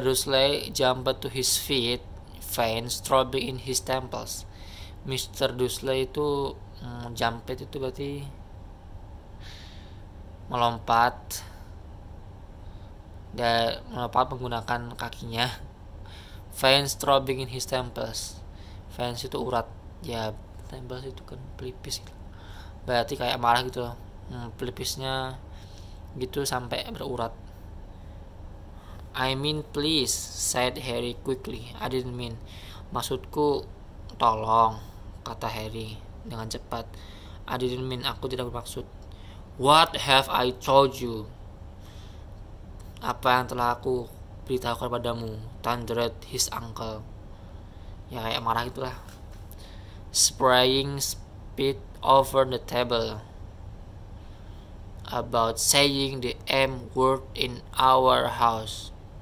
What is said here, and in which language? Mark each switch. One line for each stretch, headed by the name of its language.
English: Dursley jumped to his feet, veins throbbing in his temples. Mr.
Indonesian: Dursley itu jumpet itu berarti melompat menggunakan kakinya.
English: Veins throbbing in his temples.
Indonesian: Veins itu urat, ya temples itu kan pelipis gitu. Berarti kayak marah gitu loh. Pelipisnya gitu sampai berurat.
English: I mean please, said Harry quickly. I didn't mean.
Indonesian: Maksudku tolong, kata Harry dengan cepat.
English: I didn't mean,
Indonesian: aku tidak bermaksud.
English: What have I told you?
Indonesian: Apa yang telah aku beritahukan padamu?
English: Thundered his uncle.
Indonesian: Ya kayak marah gitulah.
English: Spraying spit over the table. About saying the M word in our house.